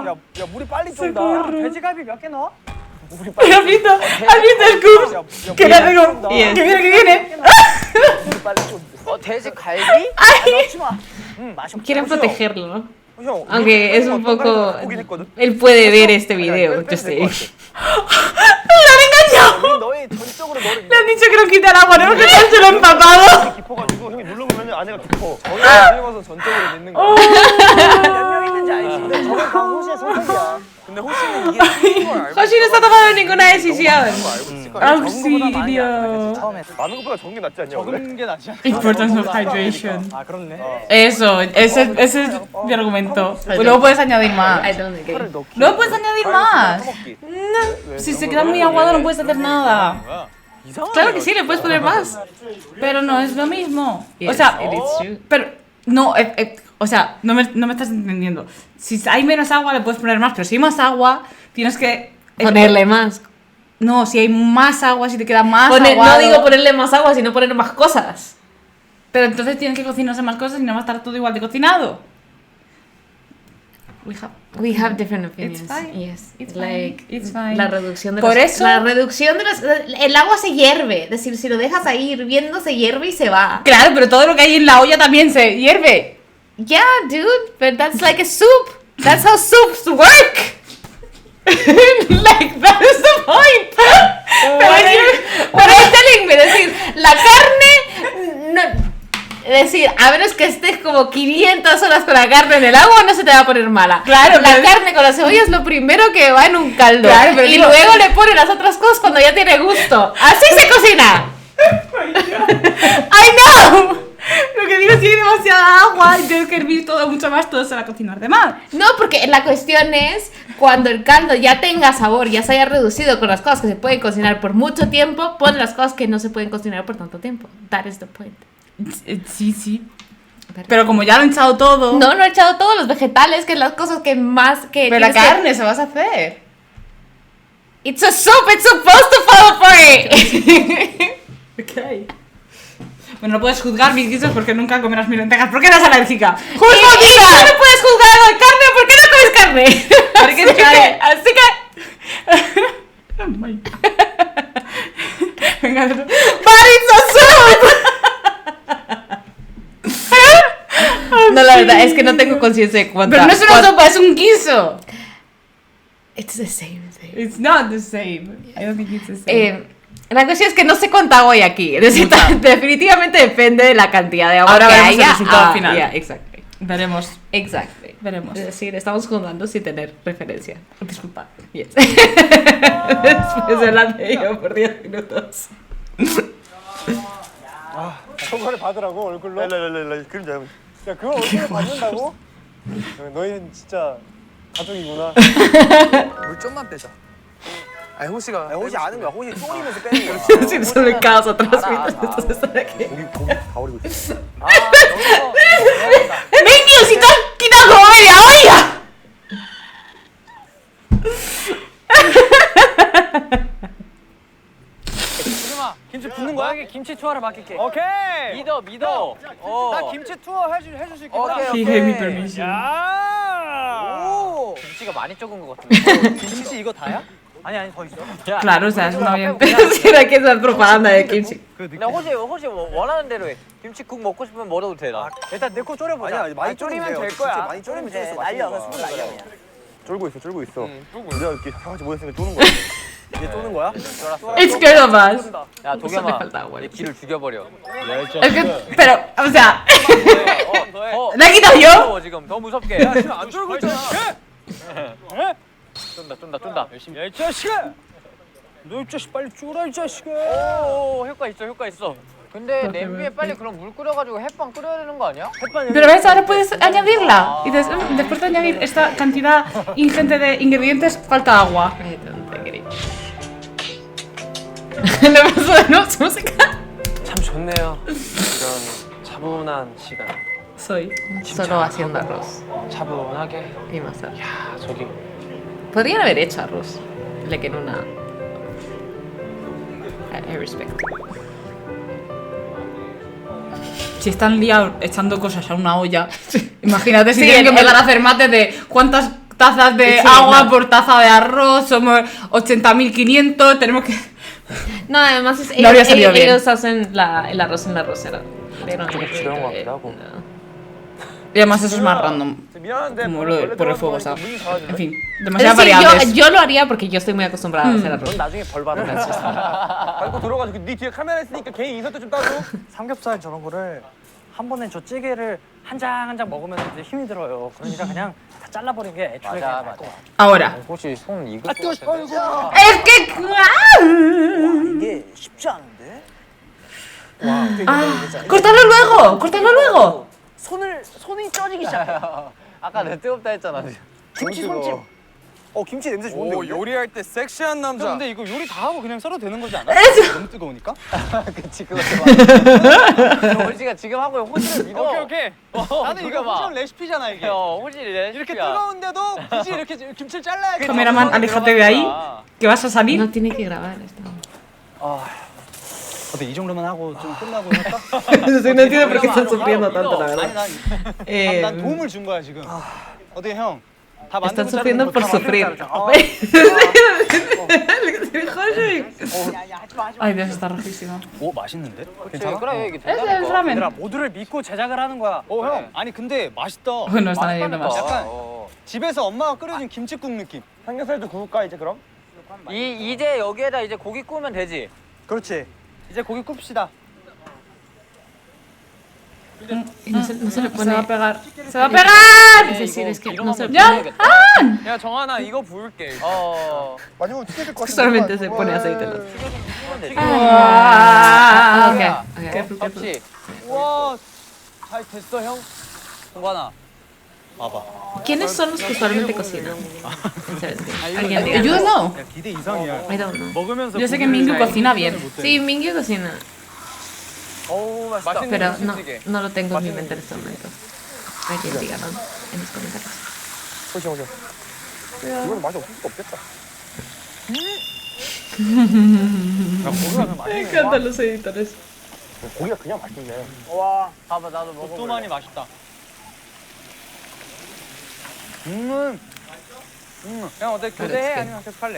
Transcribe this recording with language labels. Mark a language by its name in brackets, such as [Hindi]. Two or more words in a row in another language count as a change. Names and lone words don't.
[Korean] 야 물이 빨리 쫀다. 돼지갈비 몇 개 넣어? [Spanish] ¿Has visto el Cubs? Que le digo, [English] Yes. [Spanish] que viene, que viene. [Korean] 돼지 갈비? 넣지 마. 맛이 [Spanish] Quieren protegerlo, ¿no? [Korean] 형, [Spanish] Aunque es un poco... [Korean] 보긴 했거든. [Spanish] Él puede ver este video, yo sé. ¡Lo han engañado! [Korean] 너의 전적으로 너를 [Spanish] Le han dicho que lo quita el agua, ¿no? Que se lo ha empapado. [Korean] 깊어가지고 형이 눌러보면 안에가 깊어. 저희가 뒤집어서 전적으로 믿는 거야. 몇 명 있는지 알지? 근데 저건 다 호시의 선택이야. 근데 호시는 이게 틀린 걸 알고 [Spanish] Hoshi no está tomando ninguna decisión. [Korean] 있을 거야. [Spanish] Auxilio. [Korean] 처음에. 많은 것보다 적은 게 낫지 않냐 원래? 적은 게 낫지 않아? [English] Importance of hydration. [Korean] 아 그렇네. [Spanish] Eso, ese es mi argumento. Pues luego puedes añadir más. [English] I don't agree. [Spanish] Luego puedes añadir más. No, si se queda muy aguado no puedes hacer nada. Claro que sí, le puedes poner más. Pero no es lo mismo. O [English] Yes, [Spanish] sea, [English] it is true. [Spanish] pero no, o sea, no me estás entendiendo. Si hay menos agua le puedes poner más, pero si hay más agua tienes que Ponerle más. No, si hay más agua, si te queda más No aguado. digo ponerle más agua, sino ponerle más cosas. Pero entonces tienes que cocinarse más cosas y no va a estar todo igual de cocinado. [English] We have different opinions. It's fine. Yes. It's like fine. It's fine. [Spanish] la reducción de Por los, eso- la reducción de los, el agua se hierve, es decir, si lo dejas ahí hirviendo se hierve y se va. Claro, pero todo lo que hay en la olla también se hierve. [English] Yeah, dude, but that's like a soup. That's how soups work. Like, that is the point. [Spanish] Pero es [English] telling me, [Spanish] es decir, la carne no, es decir, a menos que estés como 500 horas con la carne en el agua, no se te va a poner mala. Claro, la pero- carne con la cebolla es lo primero que va en un caldo. Claro, pero y digo- luego le ponen las otras cosas cuando ya tiene gusto. Así se cocina. I know. Lo que digo es que hay demasiada agua y tienes que hervir todo mucho más, todo se va a cocinar de más. No, porque la cuestión es cuando el caldo ya tenga sabor, ya se haya reducido con las cosas que se pueden cocinar por mucho tiempo, pon las cosas que no se pueden cocinar por tanto tiempo. That is the point. Sí, sí. Pero como ya lo han echado todo. No he echado todos los vegetales, que es las cosas que más que... Pero la tienes que- carne se vas a hacer. [English] It's a soup, it's supposed to fall apart. [Spanish] Ok. Bueno, no puedes juzgar mis guisos porque nunca comerás mis lentejas. ¿Por qué eres alérgica? Y tú no puedes juzgar a la carne, ¿por qué no comes carne? Porque así que... [English] Oh my God. Venga, but it's a soup. [Spanish] No, la verdad es que no tengo conciencia de cuánta... Pero no es una sopa, es un guiso. [English] It's the same thing. It's not the same. I don't think it's the same. [Spanish] La cuestión es que no sé cuánta agua hay aquí. Es decir, definitivamente depende de la cantidad de agua Ahora que veremos el haya. resultado final. [English] Yeah, exactly. [Spanish] Veremos. [English] Exactly. [Spanish] Veremos. Es decir, estamos jugando sin tener referencia. Disculpa. [English] Yes. [Spanish] Después de hablar de ello por 10 minutos. [Korean] 저거를 받으라고 얼굴로? 랄랄랄랄 그림자. 야 그거 얼굴로 받는다고? 너희는 진짜 가족이구나. 물 좀만 빼자. 아니 호시가 호시 아는 거야. 호시 쪼리면서 빼는 거야. [Spanish] Sin solo el caos atrás mientras estás aquí. [Korean] 고기 다 버리고 있어. [Spanish] ¡Venga, si te has quitado como media olla! [Korean] 김치 붓는 거야? 너에게 김치 투어를 맡길게. 오케이. 믿어. 나 김치 투어 해줄 수 있겠다. [English] He gave me permission. [Korean] 야. 오. 김치가 많이 적은 것 같은데. 김치 이거 다야? 아니 더 있어. [Spanish] Claro, o sea, es una bien. ¿Será que es la propaganda de kimchi? [Korean] 근데 호시 원하는 대로 해. 김치국 먹고 싶으면 먹어도 돼 나. 일단 넣고 졸여보자. 아니야 많이 졸이면 돼요. 될 진짜 거야. 많이 졸이면 이제 재밌어. 날려. 맛있는 스푼 거야. 날려 그냥. 쫄고 있어. 쫄고 우리가 이렇게 다 같이 모였으니까 쪼는 거야. 이제 쪼는 거야? [English] It's good of us. [Korean] 야 [Spanish] me [Korean] 도겸아, [Spanish] falta agua. [Korean] 내 귀를 죽여버려. [Spanish] Es que, pero, o sea, [Korean] 더 [Spanish] ¿la he quitado yo? [Korean] 무서워 지금 더 무섭게. 야 지금 안 쫄고 있잖아. 쫀다. 야 이 자식아. 너 이 자식 빨리 쪼라 이 자식아. 오 효과 있어. 근데 냄비에 빨리 그럼 물 끓여가지고 햇반 끓여야 되는 거 아니야? [Spanish] Pero ves, ahora puedes añadirla. Y dices, después de añadir esta cantidad ingente de ingredientes, falta agua. [English] I don't think it is. [Spanish] Le paso de nuevo su música. [Korean] 참 좋네요. 이런 차분한 시간. [Spanish] Soy. Solo haciendo arroz [Korean] 차분하게. [Spanish] y más arroz. [Korean] 야, 저기 [Spanish] Podrían haber hecho arroz. Le que en una. [English] I respect. [Spanish] Si están liados echando cosas a una olla, imagínate si Sí, tienen que el- empezar a hacer mates de cuántas tazas de Sí, agua no. por taza de arroz, somos 80.500, tenemos que... No, además es, No habría salido bien. ellos hacen el arroz en la arrocera. Pero no, [Korean] 부드러운 것 같기도 하고. [Spanish] Y además eso es más random, [Korean] 미안한데 [Spanish] como lo de por el fuego, ¿sabes? En fin, demasiadas Sí, variables. yo lo haría porque yo estoy muy acostumbrada a hacer arroz. [Korean] 넌 나중에 벌 받아. 밟고 들어가지고 네 뒤에 카메라 있으니까 개인 인사도 좀 따줘. 삼겹살 저런 거를 한 번에 저 찌개를 한 장 한 장 먹으면 이제 힘이 들어요. 그러니까 그냥 다 잘라버린 게 애초에 맞아, 그냥 나을 맞아. 것 같아. [Spanish] Ahora. [Korean] 혹시 손 익을 것 같은데? [Spanish] Es que... [Korean] 이게 쉽지 않은데? [Spanish] ¡Córtalo luego! ¡Córtalo luego! [Korean] 손이 쪄지기 시작해. 아까 내 뜨겁다 했잖아. 김치 손집. 김치 냄새 좋은데. 오 요리할 때 섹시한 남자. 근데 이거 요리 다 하고 그냥 썰어도 되는 거지 않아? 너무 뜨거우니까? 그치 그것도 맞아. 호시가 지금 하고 호시를 믿어. 오케이. 나는 이거 봐. 후전 레시피잖아 이게. 호시 레시피야. 이렇게 뜨거운데도 굳이 이렇게 김치를 잘라야 [Spanish] Cameraman, aléjate de ahí, que vas a salir. No tiene que grabar esto. [Korean] 어때 이 정도만 하고 좀 끝나고 할까? [Spanish] No entiendo por qué están sufriendo tanto, la [Korean] 아니 [Spanish] verdad. [Korean] 난 도움을 준 거야 지금. 어때 형? 다 [Spanish] Están [Korean] 만들고 [Spanish] sufriendo por sufrir. Ay, Dios, está rojísimo. [Korean] 오 맛있는데? 그래 괜찮아? 이게 [Spanish] Es [Korean] 된다니까. [Spanish] el ramen. [Korean] 얘들아 모두를 믿고 제작을 하는 거야. 형 아니 근데 맛있다. [Spanish] Bueno, están leyendo más. [Korean] 약간 집에서 엄마가 끓여준 김치국 느낌. 삼겹살도 구울까 이제 그럼? 이제 여기에다 이제 고기 구우면 되지. 그렇지. 이제 고기 굽시다. [Spanish] Y no se le Se va pone. a pegar. ¡Se va a pegar! Es decir, es que no se le ¡Ya! pone. [Korean] 야 정한아 이거 부을게. 마지막으로 튀겨질 것 같은데. [Spanish] Solamente se pone aceite. ¿No? Ah, Ok, ok. [Korean] 접시. 와, 잘 됐어 형. 동관아. 봐봐. [Spanish] ¿Quiénes son los que usualmente cocinan? Alguien diga. Yo no. [Korean] 야 기대 이상이야. [English] I don't know. [Korean] 먹으면서 [Spanish] Yo sé que Mingyu cocina bien. Sí, Mingyu cocina, [Korean] 맛있다. [Spanish] pero no lo tengo en mi mente en este momento. Alguien dígalo en los comentarios. [Korean] 오셔. 이건 맛이 없을 수가 없겠다. [Spanish] Me encantan los editores. [Korean] 고기가 그냥 맛있네. 와, 봐봐 나도 먹어볼래. 또만이 맛있다. 형 어때 교대해 아니면 계속 할래?